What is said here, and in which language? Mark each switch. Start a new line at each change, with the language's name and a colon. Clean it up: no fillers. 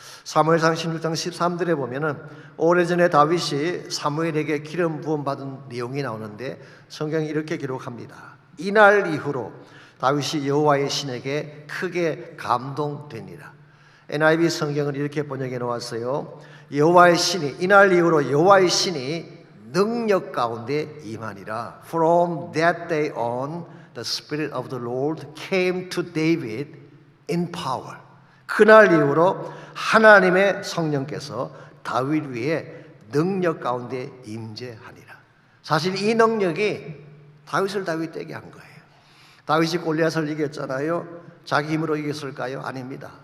Korean: 사무엘상 16장 13절에 보면은 오래전에 다윗이 사무엘에게 기름 부음 받은 내용이 나오는데 성경이 이렇게 기록합니다. 이날 이후로 다윗이 여호와의 신에게 크게 감동되니라. NIV 성경은 이렇게 번역해 놓았어요. 여호와의 신이, 이날 이후로 여호와의 신이 능력 가운데 임하니라.
English: From that day on, the Spirit of the Lord came to David in power.
Korean: 그날 이후로 하나님의 성령께서 다윗 위에 능력 가운데 임재하니라. 사실 이 능력이 다윗을 다윗 되게 한 거예요. 다윗이 골리앗을 이겼잖아요. 자기 힘으로 이겼을까요? 아닙니다.